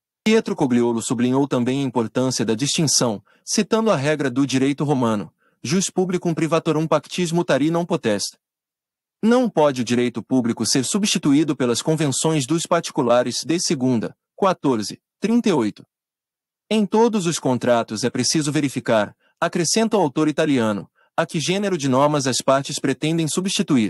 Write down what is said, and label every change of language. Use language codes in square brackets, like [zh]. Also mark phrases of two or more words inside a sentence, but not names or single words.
[pt] Pietro Cogliolo sublinhou também a importância da distinção, citando a regra do direito romano, [la] jus publicum privatorum pactis mutari non potest. [pt] Não pode o direito público ser substituído pelas convenções dos particulares de segunda, 14, 38. Em todos os contratos é preciso verificar, acrescenta o autor italiano, a que gênero de normas as partes pretendem substituir.